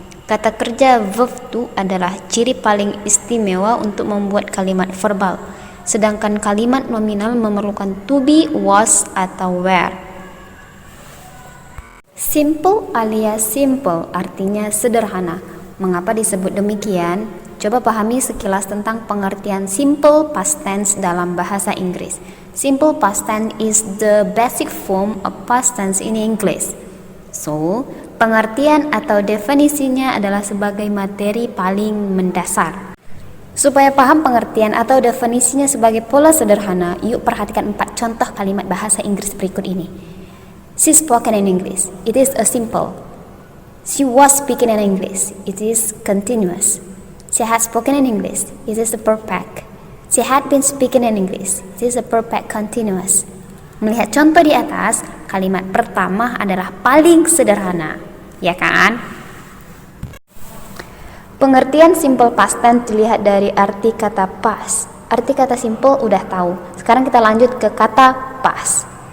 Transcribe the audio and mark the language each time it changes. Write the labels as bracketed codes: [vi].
[id] Kata kerja verb to adalah ciri paling istimewa untuk membuat kalimat verbal, sedangkan kalimat nominal memerlukan to be, was, atau were. Simple alias simple artinya sederhana. Mengapa disebut demikian? Coba pahami sekilas tentang pengertian simple past tense dalam bahasa Inggris. [en] Simple past tense is the basic form of past tense in English. [id] So, pengertian atau definisinya adalah sebagai materi paling mendasar. Supaya paham pengertian atau definisinya sebagai pola sederhana, yuk perhatikan 4 contoh kalimat bahasa Inggris berikut ini. [en] She spoken in English. It is a simple. She was speaking in English. It is continuous. She had spoken in English. It is a perfect. She had been speaking in English. It is a perfect continuous. [id] Melihat contoh di atas, kalimat pertama adalah paling sederhana, ya kan? Pengertian simple past tense dilihat dari arti kata past. Arti kata simple udah tahu. Sekarang kita lanjut ke kata past.